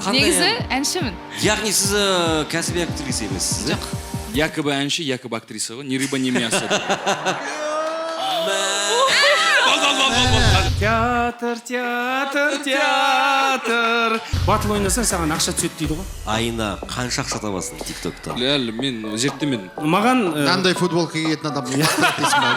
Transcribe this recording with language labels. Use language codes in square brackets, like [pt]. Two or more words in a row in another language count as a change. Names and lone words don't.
[kk] Негізі әншімін. Яғни сіз кәсіби актриса емессіз, Жоқ. Якобы әнші, якобы актриса ғой. [ru] Ни рыба, ни мясо. [kk] Театр, театр, театр. Батыл ойнасаң саған ақша түседі дейді ғой. Айына қанша ақша табасың тиктокта? Әлі мен зерттемедім. Маған Қандай футболка киетін адам дейсің бе?